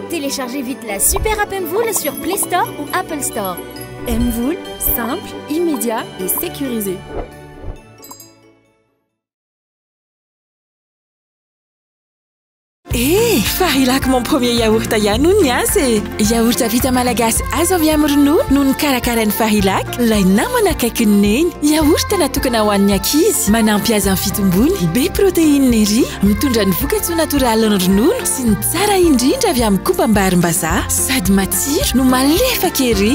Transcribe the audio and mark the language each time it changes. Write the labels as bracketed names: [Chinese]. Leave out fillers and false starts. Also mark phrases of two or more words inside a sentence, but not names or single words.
[French] Téléchargez vite la super app Mvoul sur Play Store ou Apple Store. Mvoul, simple, immédiat et sécurisé. Eh, Farilak mon premier yaourt à Yanounyase. [Malagasy] Yaourt vita malagasy azo avy amin'ny ronono no nikarakarain'ny Farilak. Ilay namana akaikin'ny neny. Yaourt natokana ho an'ny ankizy, manampy azy amin'ny fitombony, be protéine ery, mitondra ny vokatsoa natoraly ny ronono sy ny tsara indrindra avy amin'ny kobam-barim-bazaha, sady matsiro no malefaka ery.